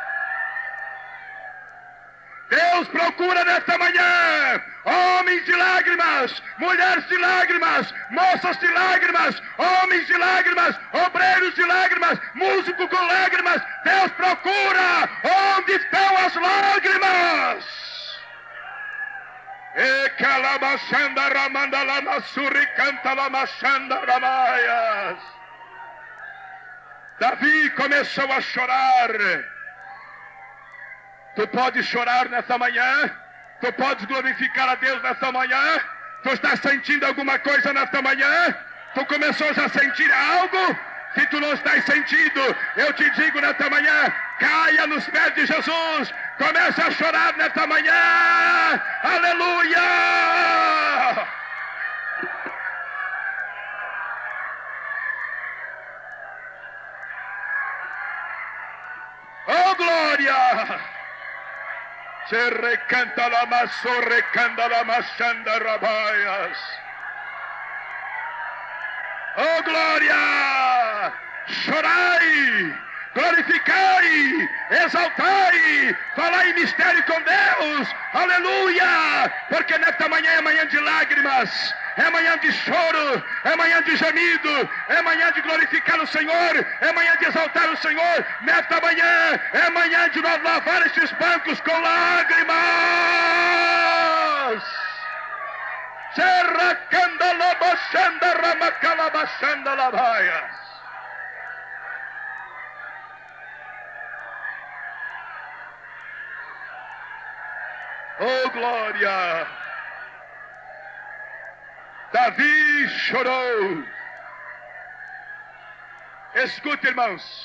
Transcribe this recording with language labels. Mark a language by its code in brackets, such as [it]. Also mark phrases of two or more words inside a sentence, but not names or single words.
[pt] Deus procura nesta manhã homens de lágrimas, mulheres de lágrimas, moças de lágrimas, homens de lágrimas, obreiros de lágrimas, músicos com lágrimas. Deus procura onde estão as lágrimas. E calabachanda ramanda lamassuri canta lamachanda ramaias. Davi começou a chorar. Tu podes chorar nessa manhã? Tu podes glorificar a Deus nessa manhã? Tu estás sentindo alguma coisa nessa manhã? Tu começou já a sentir algo? Se tu não estás sentindo, eu te digo nessa manhã: caia nos pés de Jesus, comece a chorar nessa manhã, aleluia! Oh, glória! Se recanta la maso, recanta la machanda rabaias. Oh, glória! Chorai, glorificai, exaltai, falai em mistério com Deus, aleluia! Porque nesta manhã é manhã de lágrimas, é manhã de choro, é manhã de gemido, é manhã de glorificar o Senhor, é manhã de exaltar o Senhor. Nesta manhã é manhã de nós lavar estes bancos com lágrimas. Serra candala bachanda ramacala bachanda lavaias. Oh, glória! Davi chorou. Escute, irmãos.